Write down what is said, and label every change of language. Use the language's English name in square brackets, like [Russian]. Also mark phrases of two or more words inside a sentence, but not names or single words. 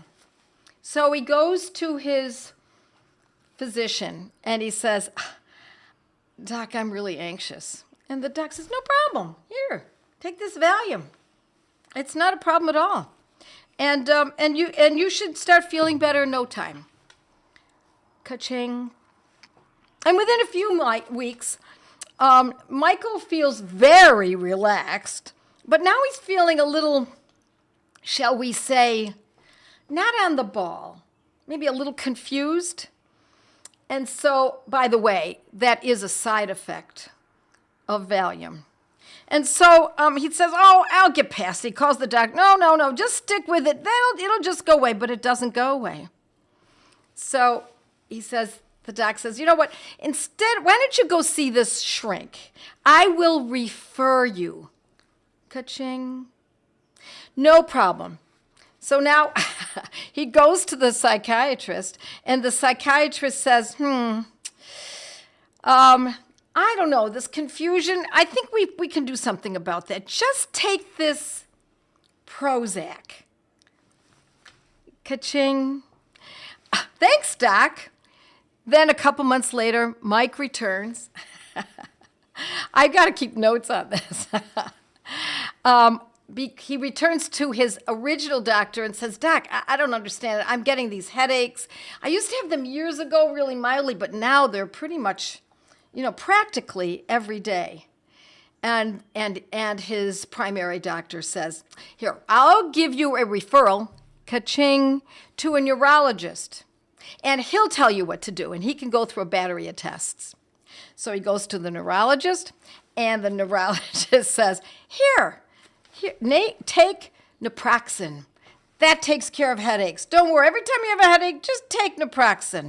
[English] So he goes to his physician and he says, "Doc, I'm really anxious." And the doc says, "No problem. Here, take this Valium. It's not a problem at all. And you should start feeling better in no time." Ka-ching. And within a few weeks, Michael feels very relaxed, but now he's feeling a little, shall we say, not on the ball, maybe a little confused. And so, by the way, that is a side effect of Valium. And so he says, "Oh, I'll get past it." He calls the doctor. No, just stick with it. It'll just go away, but it doesn't go away. So the doc says, "You know what? Instead, why don't you go see this shrink? I will refer you." Ka-ching. No problem. So now he goes to the psychiatrist, and the psychiatrist says, I don't know, this confusion, I think we can do something about that. Just take this Prozac. Ka-ching. Thanks, Doc. Then a couple months later, Mike returns. I've got to keep notes on this. He returns to his original doctor and says, Doc, I don't understand it. I'm getting these headaches. I used to have them years ago, really mildly, but now they're pretty much, practically every day. And his primary doctor says, here, I'll give you a referral, ka-ching, to a neurologist. And he'll tell you what to do, and he can go through a battery of tests. So he goes to the neurologist, and the neurologist says, Here, Nate, take naproxen. That takes care of headaches. Don't worry, every time you have a headache, just take naproxen.